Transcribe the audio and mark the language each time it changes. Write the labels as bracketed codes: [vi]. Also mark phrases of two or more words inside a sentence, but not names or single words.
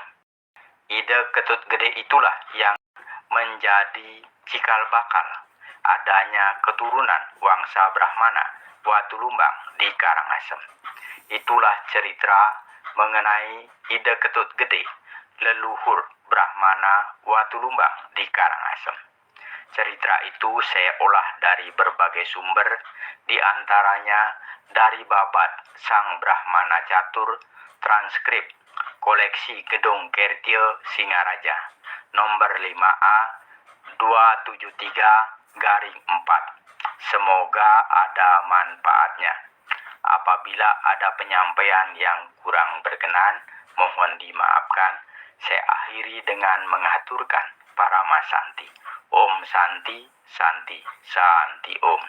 [id] Ide Ketut Gede itulah yang menjadi cikal bakal adanya keturunan Wangsa Brahmana Watulumbang di Karangasem. Itulah cerita mengenai Ide Ketut Gede, leluhur Brahmana Watulumbang di Karangasem. Cerita itu saya olah dari berbagai sumber, di antaranya dari Babat Sang Brahmana Catur, transkrip koleksi Gedung Kertya Singaraja, nomor 5A 273-4. Semoga ada manfaatnya. Apabila ada penyampaian yang kurang berkenan, mohon dimaafkan. Saya akhiri dengan mengaturkan Parama Santi. [sa] Om Santi, Santi, Santi Om.